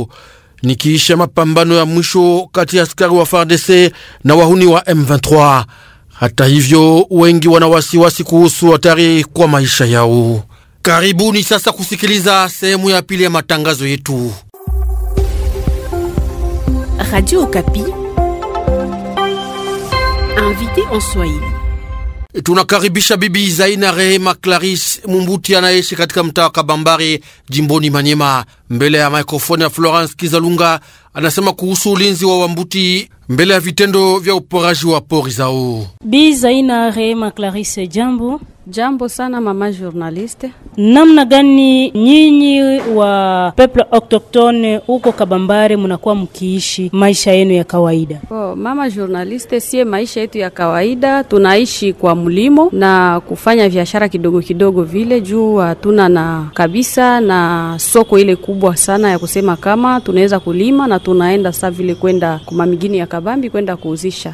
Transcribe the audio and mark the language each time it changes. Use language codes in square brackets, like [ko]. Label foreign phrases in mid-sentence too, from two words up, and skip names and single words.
[sw] Nikiisha mapambano ya mwisho kati ya askari wa FARDC na wahuni wa M23. Hata hivyo, wengi wana wasiwasi kuhusu hatari kwa maisha yao. Karibuni sasa kusikiliza sehemu ya pili ya matangazo yetu. Radio Okapi, [fr] invité en Swahili. [sw] Tunakaribisha bibi Zaina Rehema Clarisse Mumbuti anaishi katika mtaa wa Kabambare jimboni Manyema. Mbele ya mikrofoni ya Florence Kizalunga anasema kuhusu ulinzi wa Wambuti mbele ya vitendo vya uporaji wa pori zao. Bi Zaina Rehema Clarisse, jambo. Jambo sana mama journaliste. Namna gani nyinyi wa [fr] peuple autochtone [sw] huko Kabambare mnakuwa mkiishi maisha yenu ya kawaida? Mama journaliste, sie maisha yetu ya kawaida tunaishi kwa mlimo na kufanya biashara kidogo kidogo vile, juu hatuna na kabisa na soko ile kubwa sana ya kusema kama tunaweza kulima na tunaenda sasa vile kwenda kwa migini ya Kabambi kwenda kuuzisha.